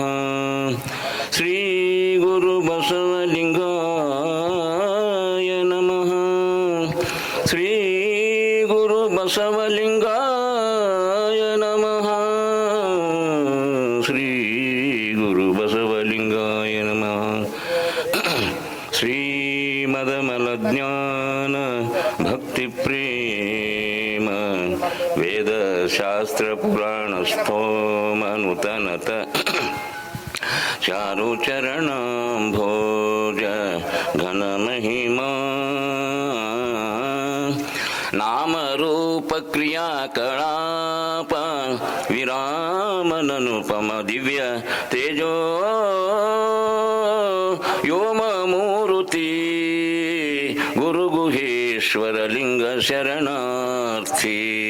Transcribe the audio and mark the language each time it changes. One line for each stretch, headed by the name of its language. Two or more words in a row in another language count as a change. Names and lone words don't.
Sanskrit: ಶ್ರೀ ಗುರು ಬಸವಲಿಂಗಾಯ ನಮಃ. ಶ್ರೀ ಗುರು ಬಸವಲಿಂಗಾಯ ನಮಃ. ಶ್ರೀ ಗುರು ಬಸವಲಿಂಗಾಯ ನಮಃ.
Kannada: ಶ್ರೀಮದಮಲಜ್ಞಾನ ಭಕ್ತಿ ಪ್ರೇಮ ವೇದ ಶಾಸ್ತ್ರ ಪುರಾಣ ಸ್ತೋಮನುತನತ ಚಾರು ಚರಣಾಂಭೋಜ ಘನ ಮಹಿಮಾ ನಾಮರೂಪ ಕ್ರಿಯಾಕಲಾಪ ವಿರಾಮನನುಪಮ ದಿವ್ಯ ತೇಜೋ ಯೋಮ ಮೂರುತಿ ಗುರು ಗುಹೇಶ್ವರ ಲಿಂಗ ಶರಣಾರ್ಥಿ.